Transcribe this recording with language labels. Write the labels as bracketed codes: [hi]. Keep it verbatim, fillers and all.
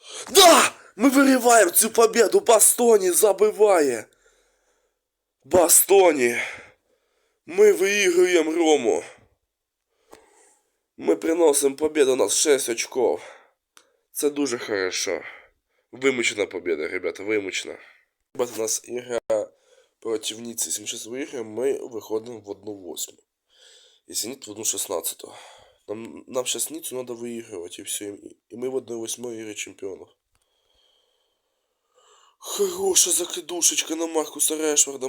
[ru] Да! Мы вырываем цю победу! [uk] Бастони забиває! [ru] Бастони! Мы выигрываем Рому! Мы приносим победу, у нас шесть очков. [uk] Це дуже хорошо. [ru] Вимучена победа, ребята, вимучена. [uk] Ребята, у нас ігра проти Ніці. Якщо ми зараз виграємо, ми виходимо в одну восьму. Якщо ні, то в одну шістнадцяту. Нам, нам зараз Ніцу треба виігрувати, і все. І, і ми в одну восьму ігри чемпіонів. Хороша закидушечка на Маркуса Решварда.